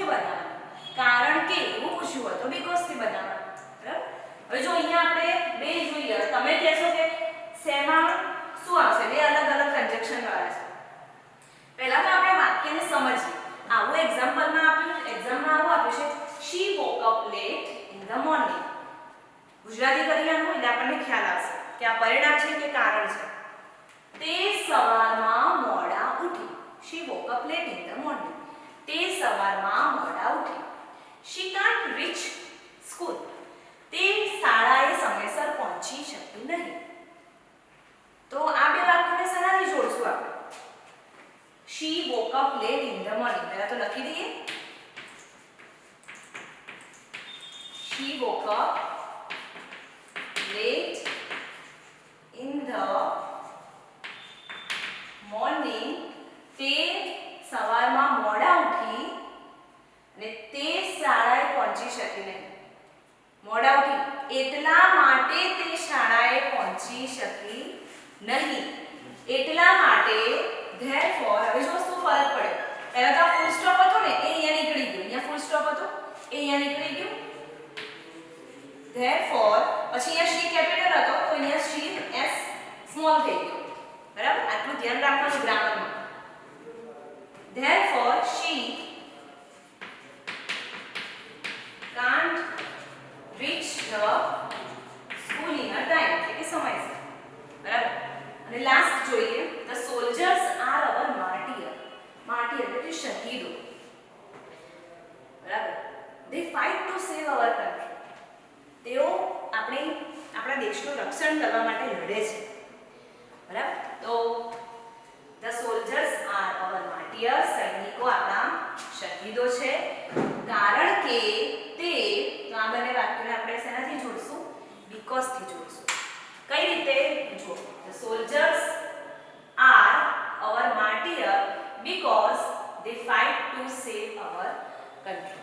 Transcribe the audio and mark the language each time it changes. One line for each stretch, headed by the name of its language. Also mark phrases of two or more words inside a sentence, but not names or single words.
Gujarati: બનાવવાનું કારણ કે એવું પૂછ્યું હોય તો બીકોઝ થી બનાવવાનું બરાબર હવે જો અહીંયા આપણે બે જોઈએ તમે કહેશો કે શેમાં શું આવશે બે અલગ અલગ કન્જક્શન વાળા છે પહેલા તો આપણે વાક્યને સમજીએ આવું એક્ઝામ્પલમાં આપ્યું એક્ઝામમાં આવું આપ્યું છે
English: she woke up late in the morning
Gujarati: ગુજરાતી કરીશું એટલે આપણને ખ્યાલ આવશે કે આ પરિણામ છે કે કારણ છે તે સવારમાં મોડા ઉઠી
English: she woke up late in the morning
Gujarati: તે સવારમાં મોડા ઉઠી
English: she can't reach school
Gujarati: તે શાળાએ સમયસર પહોંચી શકી નહીં તો આ બે વાક્યોને શેનાથી જોડશું આપણે
English: she woke up late in the morning
Gujarati: પહેલા તો લખી દઈએ
English: she woke up late in the morning
Gujarati: તે સવારમાં મોડા ઉઠી અને તે શાળાએ પહોંચી શકી નહીં મોડા ઉઠી એટલા માટે તે શાળાએ પહોંચી શકી નહીં એટલા માટે therefore હવે જો શું ફરક પડે પહેલા તો ફૂલ સ્ટોપ હતો ને એ અહીંયા નીકળી ગયો હતો એ અહીંયા નીકળી ગયું. therefore પછી અહીંયા
English: she capital
Gujarati: હતો તો અહીંયા
English: she s small
Gujarati: થઈ ગયો. બરાબર, આટલું ધ્યાન રાખવાનું ગ્રામરમાં.
English: therefore she can't reach the school in a time,
Gujarati: એટલે કે સમયસર. બરાબર, અને લાસ્ટ જોઈએ,
English: the soldiers are our martyr.
Gujarati: martyr એટલે કે શહીદો. બરાબર,
English: they fight to save our country.
Gujarati: તેઓ આપણા દેશનું રક્ષણ કરવા માટે લડે છે. બરાબર, તો
English: the soldiers are our martyrs.
Gujarati: સૈનિકો આપણા શહીદો છે, કારણ કે તે, તો આ બંને વાક્યોને આપણે શેનાથી જોડશું? because થી જોડશું. કઈ રીતે? જો,
English: the soldiers are our martyr because they fight to save our country.